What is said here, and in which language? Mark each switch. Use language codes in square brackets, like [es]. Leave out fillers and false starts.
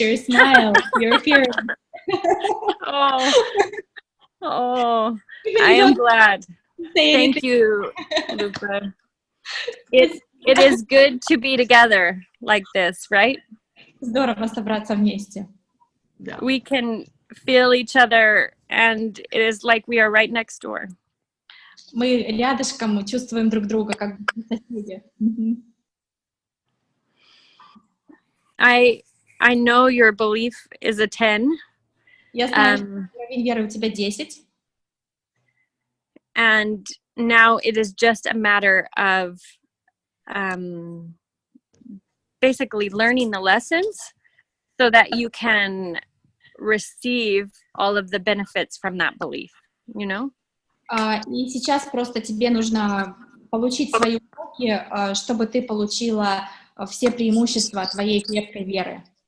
[en] Your smile, your appearance. Oh, I am glad. Thank you, Luca. It is good to be together like this, right? [ru] Здорово собраться вместе. [en] We can feel each other, and it is like we are right next door. [ru] Мы рядышком, мы чувствуем друг друга, как соседи. [en] I know your belief is a 10. [ru] Я знаю, что уровень веры у тебя 10. [en] And now it is just a matter of basically learning the lessons so that you can receive all of the benefits from that belief, you know? [ru] И сейчас просто тебе нужно получить свои уроки, чтобы ты получила все преимущества твоей крепкой веры.